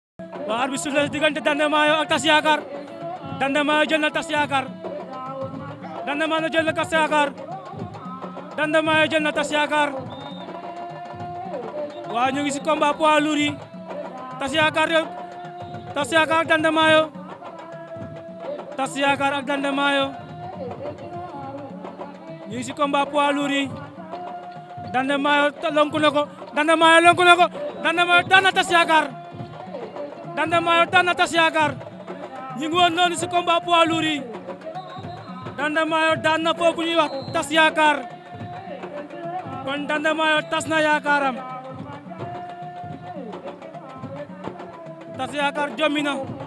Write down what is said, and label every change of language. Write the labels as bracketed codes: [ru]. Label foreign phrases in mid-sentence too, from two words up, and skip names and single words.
[wo] waa arbitre sifflé diggante Dande Maayo ak Tas Yakar Dande Maayo jël na Tas Yakar Dande Maayo jël na Tas Yakar Dande Maayo jël na Tas Yakar waa ñu ngi ci [fr] combat poids lourd [wo] yi Tas Yakar ak Dande Maayo Tas Yakar ak Dande Maayo ñu ngi ci [fr] combat poids lourd [wo] yi Dande Maayo lonku na ko Dande Maayo lonku na ko Dande Maayo daan na Tas Yakar Dande Maayo daan na Tas Yakar ñu ngi woon noonu ci [fr] combat poids lourd [wo] yi Dande Maayo daan na foofu ñuy wax Tas Yakar kon Dande Maayo tas na yaakaaram Tas Yakar jommi na